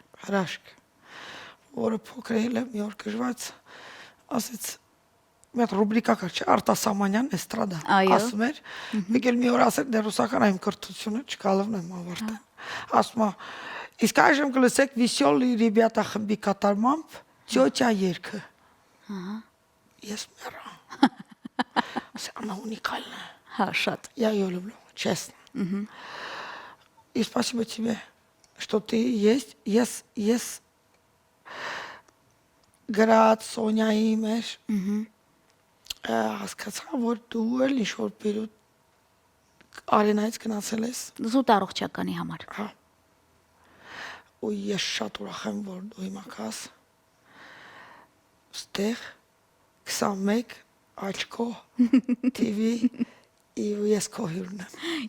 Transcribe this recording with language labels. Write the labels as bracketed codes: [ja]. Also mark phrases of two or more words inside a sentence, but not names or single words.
[hy] հրաշք, որը փոքր է մի օր գժված, ասեց, մի հատ ռուբրիկա կար, չէ, Արտասամանյան էստրադա, Այո։ ասում էր, մեկ էլ մի օր ասել, դե ռուսական այմ կրթությունը չկալավն եմ ավարտել, ասում է, իսկ այժմ կլսեք Վիսյոլի Ռիբյատա խմբի կատարմամբ Տյոտյա երգը, ես մեռա, [ru] она уникальная. [hy] Հա, շատ։ [ru] Я ее люблю, честно. И спасибо тебе, что ты есть. [hy] Ես գրած Սոնյայի մեջ հասկացա, որ դու էլ ինչ-որ պերիոդ արենայից գնացել ես։ Զուտ առողջականի համար։ Հա։ Ու ես շատ ուրախ եմ, որ դու հիմա կաս ստեղ 21 աչքո TV ու ես քո հյուրն եմ։